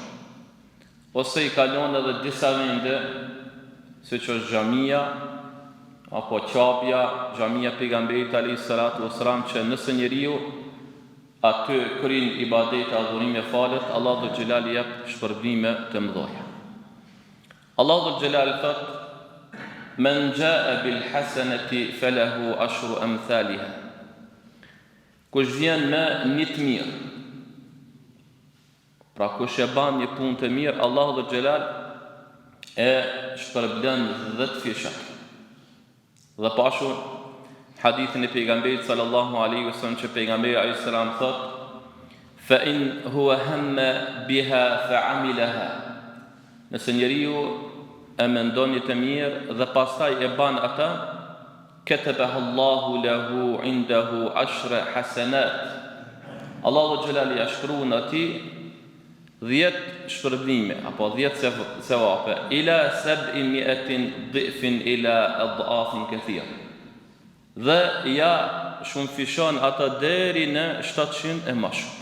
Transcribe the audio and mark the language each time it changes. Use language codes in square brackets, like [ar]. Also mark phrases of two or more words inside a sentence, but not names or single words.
[sq] Ose I kalon edhe disa vende, siç është xhamia apo qapja, xhamia pejgamberit [ar] alayhis salatu wassalam, [sq] që nëse njeriu aty kryen ibadet, adhurime, falet, Allahu [ar] Dhul Jalal [sq] jep shpërblime të mëdha. [ar] الله ذو الجلال thot: "من جاء بالحسنة فله عشر أمثالها." [sq] Kush vjen me një të mirë, pra kush e ban një punë të mirë, Allahu [ar] Dhul Jalal [sq] e shpërblen 10 fisha. Dhe pashu hadithin e pejgamberit [ar] sallallahu alaihi wasallam, [sq] që pejgamberi [ar] alayhis salam [sq] thot: [ar] "فإن هو هم بها فعملها." [sq] Nëse njeriu e mendon një të mirë dhe pastaj e ban atë, [ar] كتبها الله له عنده 10 حسنات. [sq] Allahu [ar] Dhul Jalal [sq] I shkruan atij 10 shpërblime apo 10 sevape, [ar] ila 700 dhifin ila adhafin kathir. [sq] Dhe ja shumëfishon ata deri në 700 e më shumë.